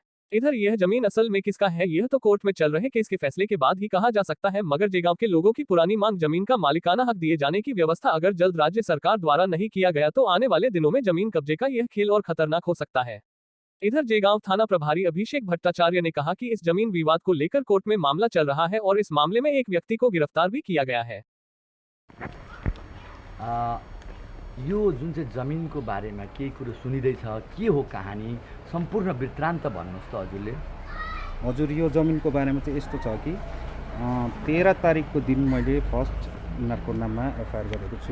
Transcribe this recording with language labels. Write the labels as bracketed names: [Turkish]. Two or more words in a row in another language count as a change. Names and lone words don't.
[Hindi] इधर यह जमीन असल में किसका है यह तो कोर्ट में चल रहे केस के फैसले के बाद ही कहा जा सकता है, मगर जेगांव के लोगों की पुरानी मांग जमीन का मालिकाना हक दिए जाने की व्यवस्था अगर जल्द राज्य सरकार द्वारा नहीं किया गया तो आने वाले दिनों में जमीन कब्जे का यह खेल और खतरनाक हो सकता है। इधर जेगांव थाना प्रभारी अभिषेक भट्टाचार्य ने कहा कि इस जमीन विवाद को लेकर कोर्ट में मामला चल रहा है और इस मामले में एक व्यक्ति को गिरफ्तार भी किया गया है। [Nepali] यो जुन चाहिँ जमिनको बारेमा केही कुरो सुनिँदैछ, के हो कहानी, सम्पूर्ण वृत्तान्त भन्नुहोस् त हजुरले। हजुर, यो जमिनको बारेमा चाहिँ यस्तो छ कि 13 तारिकको दिन मैले फर्स्ट उनीहरूको नाममा FIR गरेको छु।